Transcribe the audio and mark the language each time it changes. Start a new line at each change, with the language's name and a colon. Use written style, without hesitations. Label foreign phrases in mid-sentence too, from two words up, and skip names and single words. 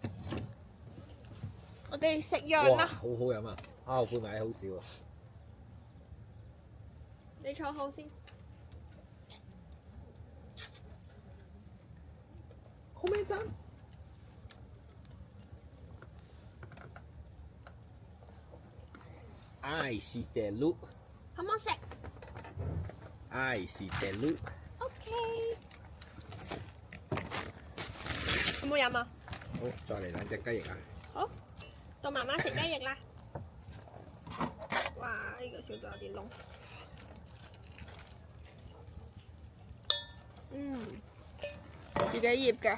Cantonese: 我哋食羊啦。好好飲啊！後悔買好少啊。你坐好先。好味真。
English: I see the look。
Cantonese: 好唔好食
English: I see the look。
Cantonese: ？OK。有冇飲啊？好，再嚟兩隻雞翼啊！好，到媽媽食雞翼啦。哇！呢個小咗有啲燶。自己醃㗎。